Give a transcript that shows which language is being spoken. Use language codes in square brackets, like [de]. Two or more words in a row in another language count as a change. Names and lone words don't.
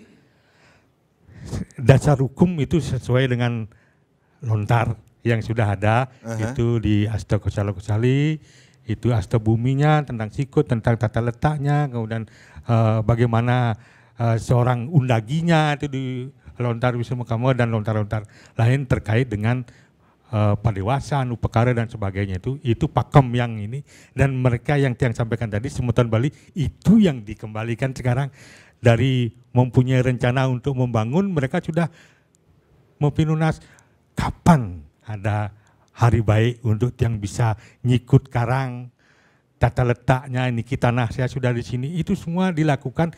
[id] Dasar hukum itu sesuai dengan lontar yang sudah ada, itu di Asta Kosala Kosali, itu Asta Buminya, tentang sikut, tentang tata letaknya, kemudian bagaimana seorang undaginya itu di lontar Wisma Kamo dan lontar-lontar lain terkait dengan padewasan, upekara dan sebagainya itu pakem yang ini, dan mereka yang sampaikan tadi Semeton Bali itu yang dikembalikan sekarang dari mempunyai rencana untuk membangun, mereka sudah mempinunas kapan ada hari baik untuk yang bisa [ban] nyikut karang, [id] tata letaknya ini tanah saya sudah di sini, itu semua dilakukan.